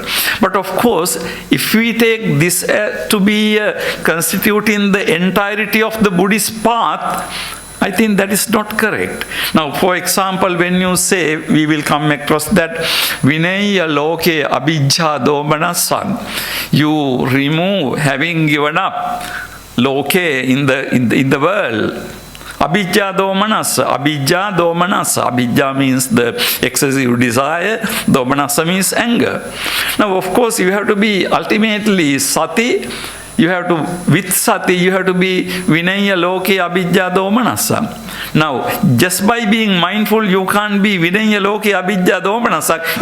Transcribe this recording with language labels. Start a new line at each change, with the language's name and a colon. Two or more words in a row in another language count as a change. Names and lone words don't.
English: But of course, if we take this to be constituting the entirety of the Buddhist path, I think that is not correct. Now, for example, when you say, we will come across that
Pali: Vinaya Loke Abhijja Domanasan,
English: you remove having given up Loke in the world.
Pali: Abhijja Domanasa. Abhijja Domanasa.
English: Abhijja means the excessive desire. Domanasa means anger. Now, of course, you have to be ultimately Sati. You have to, with Sati, you have to be
Pali: Vinaya Loke Abhijja Domanasa.
English: Now, just by being mindful, you can't be
Pali: Vinaya Loke Abhijja Domanasa.